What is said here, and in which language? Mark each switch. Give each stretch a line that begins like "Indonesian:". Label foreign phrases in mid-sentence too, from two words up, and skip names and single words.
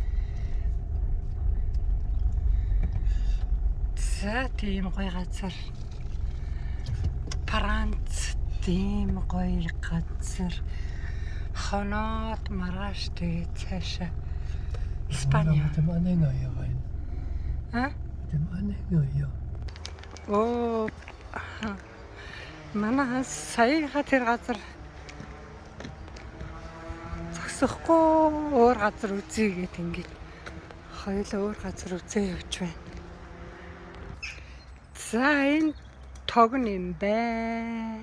Mongolian: За тийм гоё газар. Франц тийм гоё газар. Хоноод маргааш тэгээд цаашаа Испани.
German: Dem Anhänger hier rein. Dem Anhänger hier. Оо.
Mongolian: Манайхаас саяхан тэр газар зогсохгүй өөр газар үзье гэд ингэж хоёул өөр газар үзээ явж байна. За энэ тог юм байна.